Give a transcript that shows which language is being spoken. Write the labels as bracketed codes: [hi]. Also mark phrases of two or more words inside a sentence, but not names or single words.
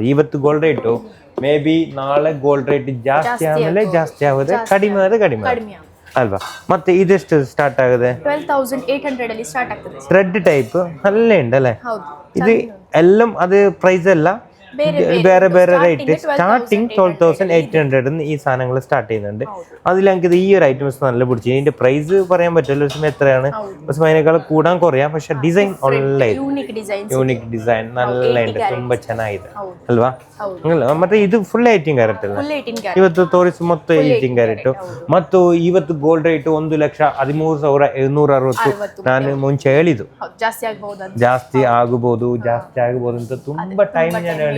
[kn] ಇವತ್ತು [en] gold rate may be [kn] ನಾಳೆ [en] gold rate [kn] ಜಾಸ್ತಿ ಆಮೇಲೆ ಜಾಸ್ತಿ ಆಗುತ್ತೆ, ಕಡಿಮೆ ಆದ್ರೆ ಕಡಿಮೆ ಅಲ್ವಾ. ಮತ್ತೆ ಇದೆಷ್ಟು ಸ್ಟಾರ್ಟ್ ಆಗುತ್ತೆ 12,800 ಅಲ್ಲಿ ಸ್ಟಾರ್ಟ್ ಆಗ್ತದೆ. [en] thread type [kn] ಅಲ್ಲೇ ಉಂಟಲ್ಲ ಹೌದು, ಇದು ಎಲ್ಲ ಅದು ಪ್ರೈಸ್ ಎಲ್ಲ ಬೇರೆ ಬೇರೆ [en] rate starting [kn] 12,800 [ml] ഈ സാധനങ്ങൾ സ്റ്റാർട്ട് ചെയ്യുന്നുണ്ട്. അതിൽ ഞങ്ങൾക്ക് ഈ ഒരു ഐറ്റംസ് നല്ല പിടിച്ചു. ഇതിന്റെ പ്രൈസ് പറയാൻ പറ്റില്ല ഒരു സമയം എത്രയാണ്, പക്ഷെ അതിനേക്കാൾ കൂടാൻ കുറയാം. പക്ഷെ ഡിസൈൻ ಒಳ್ಳೆ [en] unique design [ml] നല്ല ഉണ്ട്, [kn] ತುಂಬಾ ಚೆನ್ನಾಗಿದೆ ಅಲ್ವಾ. ಮತ್ತೆ ಇದು ಫುಲ್ 18 ಕ್ಯಾರೆಟ್ ಅಲ್ಲ, ಇವತ್ತು ತೋರಿಸಿ ಮೊತ್ತ 18 ಕ್ಯಾರೆಟ್. ಮತ್ತು ಇವತ್ತು [en] gold rate [kn] 1,13,760. ನಾನು ಮುಂಚೆ ಹೇಳಿದ್ದು ಜಾಸ್ತಿ ಆಗಬಹುದು ಅಂತ ತುಂಬಾ ಟೈಮ್ ನಾನು ಹೇಳಿದ್ದು.